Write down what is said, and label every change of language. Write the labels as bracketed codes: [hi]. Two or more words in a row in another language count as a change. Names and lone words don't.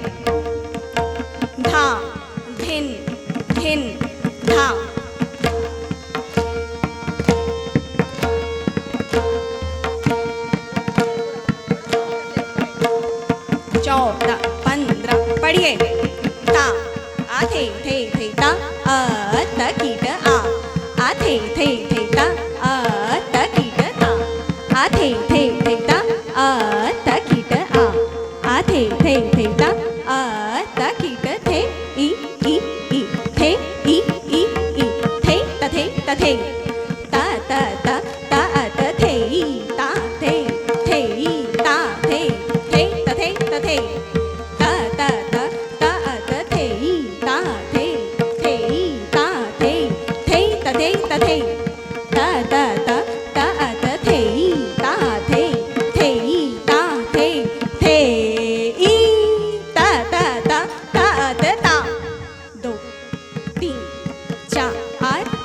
[hi] धा धिन धिन धा 14 15 पढ़िए। ता आथे थे थे ता तकिट आ आथे थे थे ता तकिट ता आथे थे थे ता तकिट आ आथे थे थे ता तकिट थे ई ई ई थे ई ई ई थे तथे तथे ता ता ता ता तथे ई ता थे थे ई ता थे थे तथे तथे ता ता ता ता तथे ई ता थे थे ई ता थे थे तथे तथे ता ता ता ता तथे ई ता थे थे ई ता थे थे ई ता ता ता ता ता 2 3 4